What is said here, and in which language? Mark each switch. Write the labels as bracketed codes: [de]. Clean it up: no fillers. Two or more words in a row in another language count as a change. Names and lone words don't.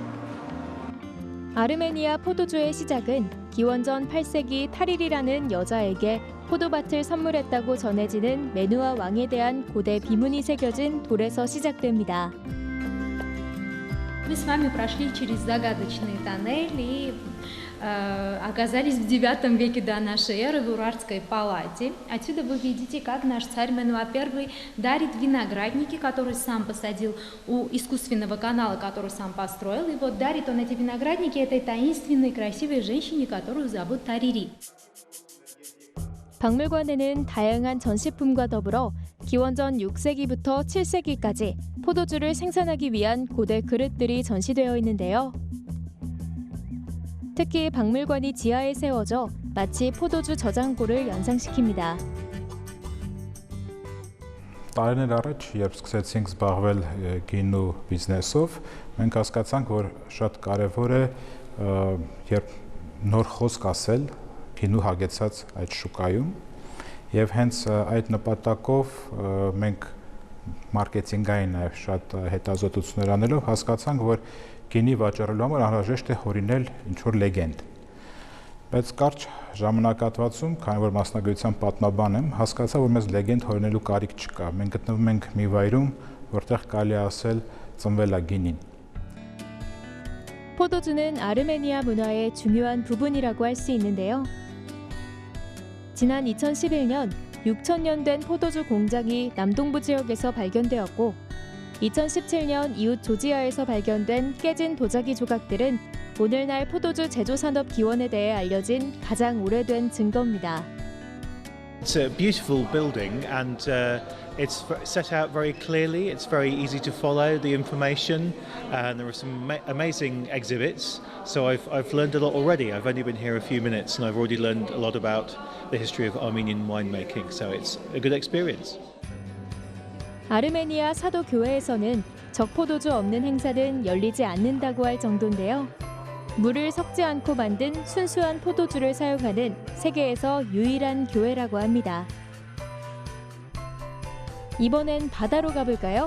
[ko] 아르메니아 포도주의 시작은 기원전 8세기 타릴이라는 여자에게 포도밭을 선물했다고 전해지는 메누아 왕에 대한 고대 비문이 새겨진 돌에서 시작됩니다. [ru] Мы с вами прошли через загадочный тоннель и оказались в IX веке до нашей эры в Урартской палате. Отсюда вы видите, как наш царь Менуа I дарит виноградники, которые сам посадил у искусственного канала, который сам построил. И вот дарит он эти виноградники этой таинственной, красивой женщине, которую зовут Тарири. [ko] 박물관에는 다양한 전시품과 더불어 기원전 6세기부터 7세기까지 포도주를 생산하기 위한 고대 그릇들이 전시되어 있는데요. 특히 박물관이 지하에 세워져 마치 포도주 저장고를 연상시킵니다. [hy] Տարիներ առաջ, երբ սկսեցինք զբաղվել գինու բիզնեսով, մենք հասկացանք, որ շատ կարևոր է, երբ նոր խոսք ասել գինու հագեցած այդ շուկայում, եւ հենց այդ նպատակով մենք մարքեթինգային նաև շատ հետազոտություններ անելով հասկացանք, որ գինի վաճառելու համար անհրաժեշտ է հորինել ինչ-որ լեգենդ։ Բայց կարճ ժամանակահատվածում, քանի որ մասնագիտությամբ պատմաբան եմ, հասկացա, որ մեզ լեգենդ հորինելու կարիք չկա։ Մենք գտնվում ենք մի վայրում, որտեղ կարելի է ասել ծնվել է գինին։ [ko] 포도주는 아르메니아 문화의 중요한 부분이라고 할 수 있는데요. 지난 2011년 6,000년 된 포도주 공장이 남동부 지역에서 발견되었고 2017년 이웃 조지아에서 발견된 깨진 도자기 조각들은 오늘날 포도주 제조 산업 기원에 대해 알려진 가장 오래된 증거입니다. [en] It's a beautiful building and it's set out very clearly. It's very easy to follow the information and there are some amazing exhibits. So I've learned a lot already. I've only been here a few minutes and I've already learned a lot about the history of Armenian winemaking. So it's a good experience. [ko] 아르메니아 사도 교회에서는 적포도주 없는 행사는 열리지 않는다고 할 정도인데요. 물을 섞지 않고 만든 순수한 포도주를 사용하는 세계에서 유일한 교회라고 합니다. 이번엔 바다로 가볼까요?